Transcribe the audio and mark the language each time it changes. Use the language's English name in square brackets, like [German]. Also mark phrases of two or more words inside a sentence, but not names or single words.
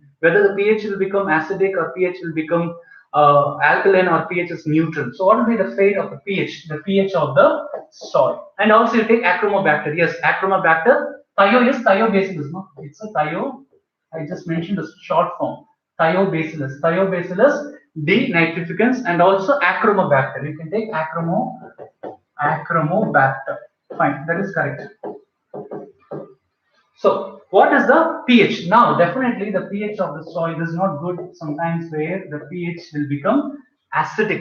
[English] Whether the pH will become acidic or pH will become alkaline or pH is neutral. So what will be the fate of the pH of the soil? And also you take achromobacter. Yes, achromobacter. Thio is thiobacillus. No, it's a thio. I just mentioned the short form. Thiobacillus. Thiobacillus denitrificans and also achromobacter. You can take achromobacter. Fine, that is correct. So, what is the pH? Now, definitely the pH of the soil is not good sometimes where the pH will become acidic.